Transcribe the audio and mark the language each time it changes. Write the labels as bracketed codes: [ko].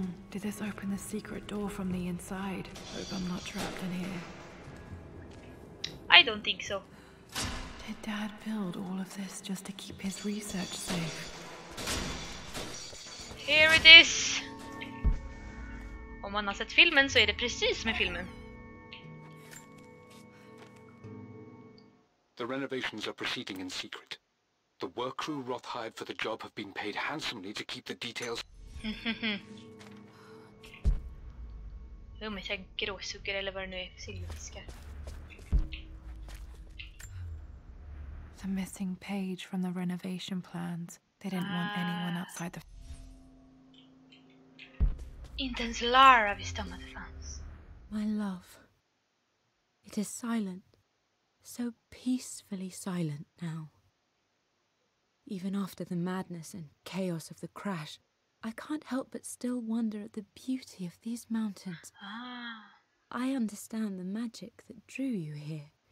[en] Did this open the secret door from the inside? Hope I'm not trapped in here. I don't think so. Did Dad build all of this just to keep his research safe? Here it is. [sv] Om man har sett filmen så är det precis som i filmen. [en] The renovations are proceeding in secret. The work crew Roth hired for the job have been paid handsomely to keep the details. [sv] Rummet är gråsuggor eller vad det nu är för silverfiskar. [en] The missing page from the renovation plans. They didn't want anyone outside the... [sv] Inte ens Lara visste om att det fanns. [en] My love. It is silent. So peacefully silent now. Even after the madness and chaos of the crash, I can't help but still wonder at the beauty of these mountains. I understand the magic that drew you here.